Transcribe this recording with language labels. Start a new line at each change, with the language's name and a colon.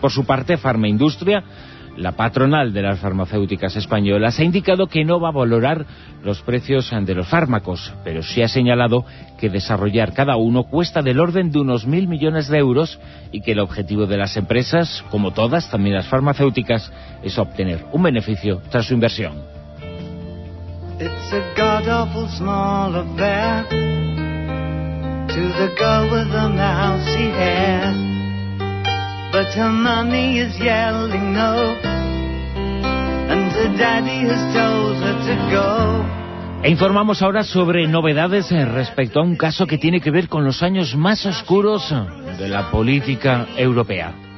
Spanish: Por su parte, Farmaindustria, la patronal de las farmacéuticas españolas, ha indicado que no va a valorar los precios de los fármacos, pero sí ha señalado que desarrollar cada uno cuesta del orden de unos 1,000 millones de euros y que el objetivo de las empresas, como todas, también las farmacéuticas, es obtener un beneficio tras su inversión.
English: It's a god-awful small affair to the girl with the mousy hair. But her mommy is yelling no, and her daddy has told her to go.
Spanish: E informamos ahora sobre novedades respecto a un caso que tiene que ver con los años más oscuros de la política europea.